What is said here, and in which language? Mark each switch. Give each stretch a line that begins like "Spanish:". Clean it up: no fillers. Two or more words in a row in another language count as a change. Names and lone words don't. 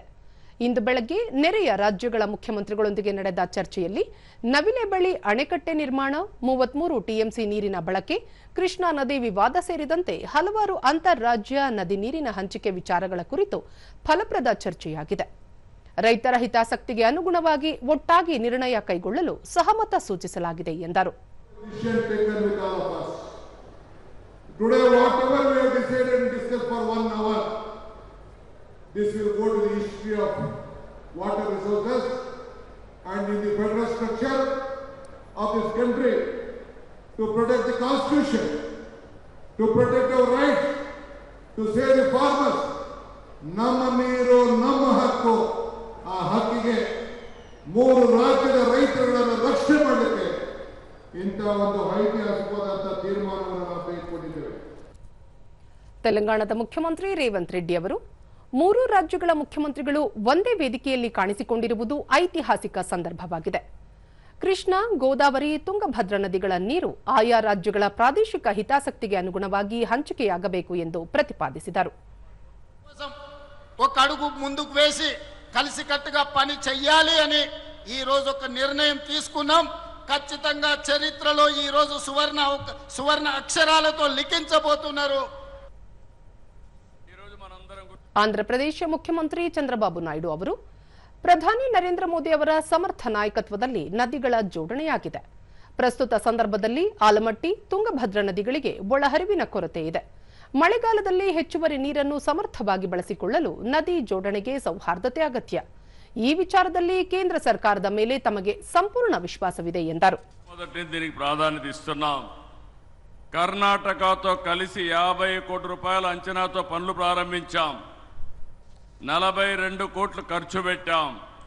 Kannada: ಇಂದು ಬೆಳಗ್ಗೆ ನೆರೆಯ ರಾಜ್ಯಗಳ ಮುಖ್ಯಮಂತ್ರಿಗಳೊಂದಿಗೆ ನಡೆದ ಚರ್ಚೆಯಲ್ಲಿ ನವಿಲೆ ಬಳಿ ಅಣೆಕಟ್ಟೆ ನಿರ್ಮಾಣ, 33 ಟಿಎಂಸಿ ನೀರಿನ ಬಳಕೆ, ಕೃಷ್ಣಾ ನದಿ ವಿವಾದ ಸೇರಿದಂತೆ ಹಲವಾರು ಅಂತಾರಾಜ್ಯ ನದಿ ನೀರಿನ ಹಂಚಿಕೆ ವಿಚಾರಗಳ ಕುರಿತು ಫಲಪ್ರದ ಚರ್ಚೆಯಾಗಿದೆ. ರೈತರ ಹಿತಾಸಕ್ತಿಗೆ ಅನುಗುಣವಾಗಿ ಒಟ್ಟಾಗಿ ನಿರ್ಣಯ ಕೈಗೊಳ್ಳಲು ಸಹಮತ ಸೂಚಿಸಲಾಗಿದೆ ಎಂದರು.
English: This will go to the history of water resources and in the federal structure of this country to protect the constitution, to protect our rights, to save the farmers.
Kannada: ನಮ್ಮ ನೀರು ನಮ್ಮ ಹಕ್ಕು ಆ ಹಕ್ಕಿಗೆ ಮೂರು ರಾಜ್ಯದ ರೈತರನ್ನು ರಕ್ಷಣೆ ಮಾಡಲಿಕ್ಕೆ ಇಂತಹ ಒಂದು ಐತಿಹಾಸಿಕವಾದ ತೀರ್ಮಾನವನ್ನು ನಾವು ತೆಗೆದುಕೊಂಡಿದ್ದೇವೆ. ತೆಲಂಗಾಣದ ಮುಖ್ಯಮಂತ್ರಿ ರೇವಂತ್ ರೆಡ್ಡಿ ಅವರು 3 ರಾಜ್ಯಗಳ ಮುಖ್ಯಮಂತ್ರಿಗಳು ಒಂದೇ ವೇದಿಕೆಯಲ್ಲಿ ಕಾಣಿಸಿಕೊಂಡಿರುವುದು ಐತಿಹಾಸಿಕ ಸಂದರ್ಭವಾಗಿದೆ. ಕೃಷ್ಣಾ, ಗೋದಾವರಿ, ತುಂಗಭದ್ರಾ ನದಿಗಳ ನೀರು ಆಯಾ ರಾಜ್ಯಗಳ ಪ್ರಾದೇಶಿಕ ಹಿತಾಸಕ್ತಿಗೆ ಅನುಗುಣವಾಗಿ ಹಂಚಿಕೆಯಾಗಬೇಕು ಎಂದು ಪ್ರತಿಪಾದಿಸಿದರು.
Telugu: ఒక అడుగు ముందుకు వేసి కలిసికట్టుగా పని చెయ్యాలి అని ఈ రోజు ఒక నిర్ణయం తీసుకున్నాం. ఖచ్చితంగా చరిత్రలో ఈ రోజు సువర్ణ అక్షరాలతో లిఖించబోతున్నారు.
Kannada: ಆಂಧ್ರಪ್ರದೇಶ ಮುಖ್ಯಮಂತ್ರಿ ಚಂದ್ರಬಾಬು ನಾಯ್ಡು ಅವರು ಪ್ರಧಾನಿ ನರೇಂದ್ರ ಮೋದಿ ಅವರ ಸಮರ್ಥ ನಾಯಕತ್ವದಲ್ಲಿ ನದಿಗಳ ಜೋಡಣೆಯಾಗಿದೆ. ಪ್ರಸ್ತುತ ಸಂದರ್ಭದಲ್ಲಿ ಆಲಮಟ್ಟಿ, ತುಂಗಭದ್ರಾ ನದಿಗಳಿಗೆ ಒಳಹರಿವಿನ ಕೊರತೆ ಇದೆ. ಮಳೆಗಾಲದಲ್ಲಿ ಹೆಚ್ಚುವರಿ ನೀರನ್ನು ಸಮರ್ಥವಾಗಿ ಬಳಸಿಕೊಳ್ಳಲು ನದಿ ಜೋಡಣೆಗೆ ಸೌಹಾರ್ದತೆ ಅಗತ್ಯ. ಈ ವಿಚಾರದಲ್ಲಿ ಕೇಂದ್ರ ಸರ್ಕಾರದ ಮೇಲೆ ತಮಗೆ ಸಂಪೂರ್ಣ ವಿಶ್ವಾಸವಿದೆ ಎಂದರು.
Telugu: కర్ణాటకతో కలిసి 50 కోట్ల రూపాయల అంచనాతో పనులు ప్రారంభించాం. 42 కోట్లు ఖర్చు పెట్టాం.